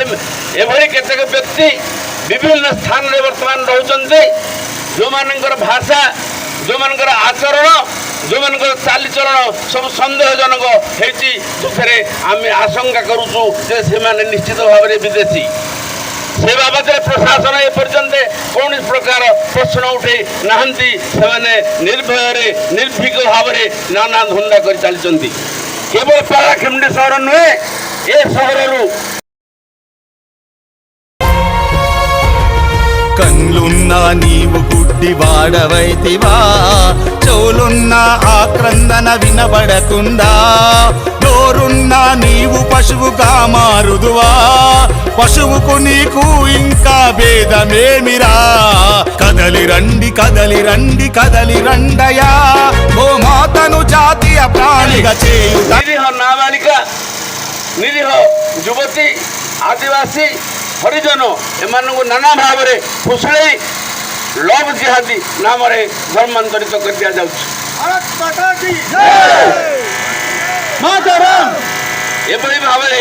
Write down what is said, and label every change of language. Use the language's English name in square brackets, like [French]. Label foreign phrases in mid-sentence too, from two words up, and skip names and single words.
[Odia] ଏଭଳି କେତେକ ବ୍ୟକ୍ତି ବିଭିନ୍ନ ସ୍ଥାନରେ ବର୍ତ୍ତମାନ ରହୁଛନ୍ତି ଯେଉଁମାନଙ୍କର ଭାଷା ଯେଉଁମାନଙ୍କର ଆଚରଣ ଯେଉଁମାନଙ୍କର ଚାଲିଚଳନ ସବୁ ସନ୍ଦେହଜନକ ହେଇଛି ସେଥିରେ ଆମେ ଆଶଙ୍କା କରୁଛୁ ଯେ ସେମାନେ ନିଶ୍ଚିତ ଭାବରେ ବିଦେଶୀ ସେ ବାବଦରେ ପ୍ରଶାସନ ଏପର୍ଯ୍ୟନ୍ତ କୌଣସି ପ୍ରକାର ପ୍ରଶ୍ନ ଉଠେଇ ନାହାନ୍ତି ସେମାନେ ନିର୍ଭୟରେ ନିର୍ଭୀକ ଭାବରେ ନାନା ଧନ୍ଦା କରି ଚାଲିଛନ୍ତି କେବଳ ପାରଳାଖେମୁଣ୍ଡି ସହର ନୁହେଁ ଏ ସହରରୁ [Telugu] కన్లున్నా నీవు గుడ్డి వాడవైతివా చెవులున్నా ఆక్రందన వినబడకుండా నోరున్నా నీవు పశువుగా మారుదువా పశువుకు నీకు ఇంకా భేదమేమిరా కదలి రండి కదలి రండి కదలి రండయ్యా గోమాతను జాతీయ ప్రాణిగా చేయుట [Odia] ନିରୀହ ନାବାଳିକା ନିରୀହ ଯୁବତୀ ଆଦିବାସୀ ହରିଜନ ଏମାନଙ୍କୁ ନାନା ଭାବରେ ଫୁସୁଳେଇ [English] love jihad [Odia] ନାମରେ ଧର୍ମାନ୍ତରିତ କରି ଦିଆଯାଉଛି ଏଭଳି ଭାବରେ